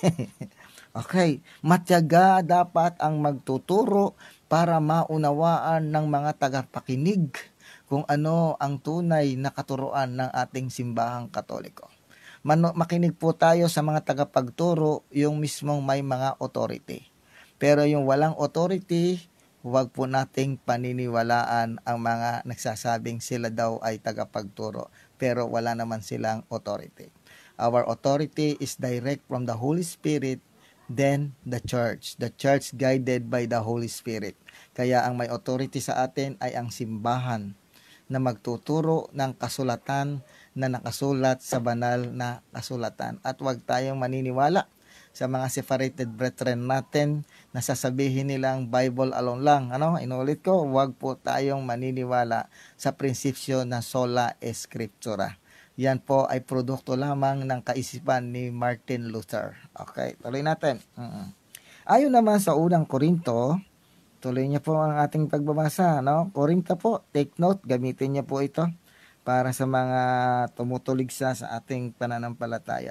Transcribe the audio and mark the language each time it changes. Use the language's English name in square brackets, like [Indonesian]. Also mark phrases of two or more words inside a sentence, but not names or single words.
[Filipino] Okay, matyaga dapat ang magtuturo para maunawaan ng mga tagapakinig kung ano ang tunay na katuruan ng ating simbahang Katoliko. Makinig po tayo sa mga tagapagturo, yung mismong may mga authority. Pero yung walang authority, huwag po nating paniniwalaan ang mga nagsasabing sila daw ay tagapagturo, pero wala naman silang authority. [English] Our authority is direct from the Holy Spirit, then the church. The church guided by the Holy Spirit. [Filipino] Kaya ang may authority sa atin ay ang simbahan na magtuturo ng kasulatan na nakasulat sa banal na kasulatan. At huwag tayong maniniwala sa mga [English] separated brethren [Filipino] natin na sasabihin nilang [English] Bible alone [Filipino] lang. Ano? Inulit ko, huwag po tayong maniniwala sa prinsipyo na [Latin] sola scriptura. [Filipino] Yan po ay produkto lamang ng kaisipan ni Martin Luther. Okay, tuloy natin. Ayon naman sa unang Korinto, tuloy niyo po ang ating pagbabasa. No? Korinto po, [English] take note, [Filipino] gamitin niyo po ito para sa mga tumutuligsa sa ating pananampalataya.